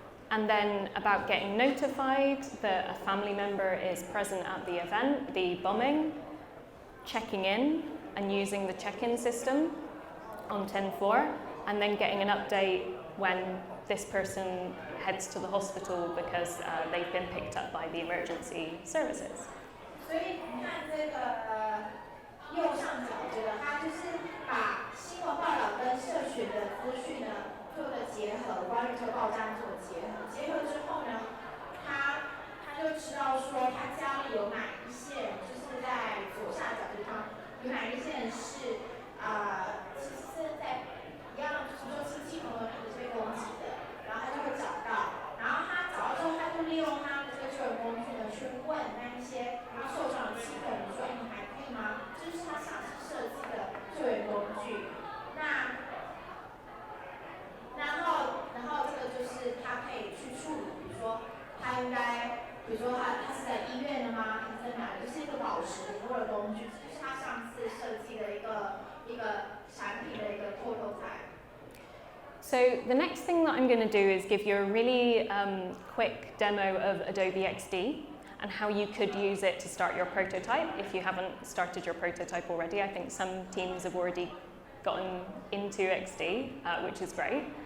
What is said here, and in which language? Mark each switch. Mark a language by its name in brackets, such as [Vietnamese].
[English] And then about getting notified that a family member is present at the event, the bombing, checking in and using the check-in system on 10.4, and then getting an update when this person heads to the hospital because they've been picked up by the emergency services. [Chinese] 所以你看这个右上角这个，它就是把新闻报道跟社群的资讯呢做个结合，关于这个爆炸案做结合。结合之后呢，他就知道说他家里有哪一些人，就是在左下角地方有哪一些人是其实是在一样，就是说亲戚朋友也是被攻击的，然后他就会找到，然后他找到之后，他就利用他的这个救援工具呢去问那一些受伤的亲人说：“你还可以吗？” 这就是他详细设计的救援工具。然后这个就是他可以去处理，比如说他应该，比如说他是在医院的吗？还是在哪里？就是一个保持联络的工具，这是他上次设计的一个产品的一个 prototype。 [English] So the next thing that I'm going to do is give you a really quick demo of Adobe XD and how you could use it to start your prototype if you haven't started your prototype already. I think some teams have already gotten into XD, which is great.